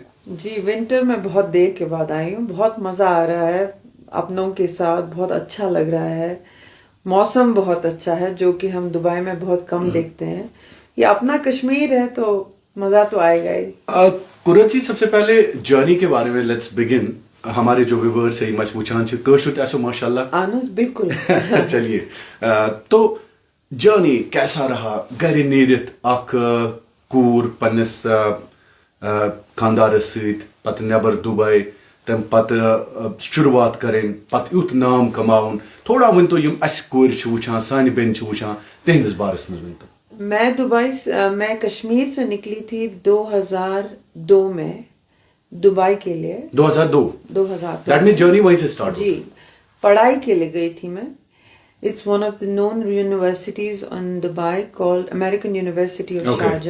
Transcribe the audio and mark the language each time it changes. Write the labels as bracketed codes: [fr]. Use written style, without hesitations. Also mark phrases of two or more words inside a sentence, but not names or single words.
[hi] जी, विंटर में बहुत देर के बाद आई हूँ। बहुत मजा आ रहा है अपनों के साथ, बहुत अच्छा लग रहा है। मौसम बहुत अच्छा है जो कि हम दुबई में बहुत कम देखते हैं। ये अपना कश्मीर है तो मजा तो आएगा ही। कुर्रत जी, सबसे पहले जर्नी के बारे में [en] let's begin. [hi] हमारे जो व्यूअर्स है [ks] मच वुचान छ कशुत ऐसो माशाल्लाह आनुस बिल्कुल। [hi] चलिए, तो जर्नी कैसा रहा? [ks] घर नीरित अख कूर पन्नस खानदारस सहित पत नबर दुबई तम पत शुरुआत करें, पत युत नाम कमाउन, थोड़ा वन तो यम अस कोर छ वुचान, सानि बेन छ वुचान, तेहंदिस बारस में वन तो। [hi] मैं कश्मीर से निकली थी 2002 में दुबई के लिए। 2002? [en] that mean journey [hi] वहीं से [en] start? [hi] जी, पढ़ाई के लिए गई थी मैं। [en] It's one of the known universities in Dubai called American University of Sharjah.